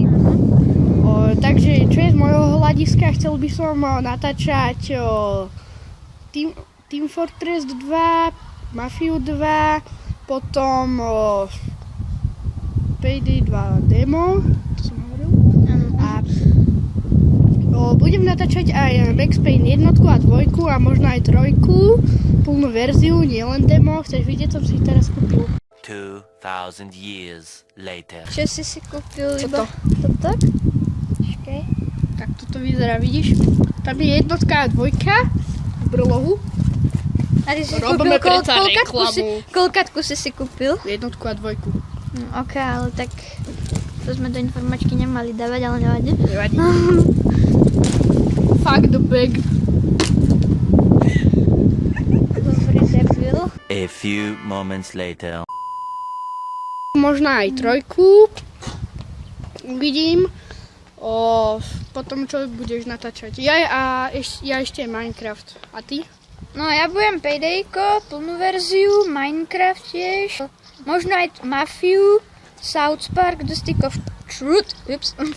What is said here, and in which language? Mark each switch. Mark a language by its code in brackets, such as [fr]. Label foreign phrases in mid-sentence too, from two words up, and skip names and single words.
[sk] Takže čo je z môjho hľadiska, chcel by som natáčať Team Fortress 2, Mafiu 2, potom Payday 2 demo, to som hovoril. A budem natáčať aj Max Payne 1 a 2 a možno aj 3, plnú verziu, nielen demo. Chceš vidieť, som si ich teraz kúpil. [en] 2000 years later. [sk] Čo si kúpil? Toto. Toto? Počkej. Tak toto vyzerá, vidíš? Tam je 1 a 2 v brlohu. A ty si Robíme kúpil predsa reklamu. koľkátku si kúpil? 1 a 2. Ok, ale tak to sme do informačky nemali dávať, ale nevadí. Nevadí. [en] Fuck the bag. [sk] Dobrý debil. [en] A few moments later. [sk] Možno aj 3. Uvidím. Potom čo budeš natáčať. Ja ešte Minecraft. A ty? No ja budem Paydayko, plnú verziu, Minecraft tiež, možno aj Mafiu, South Park, The Stick of Truth, ups.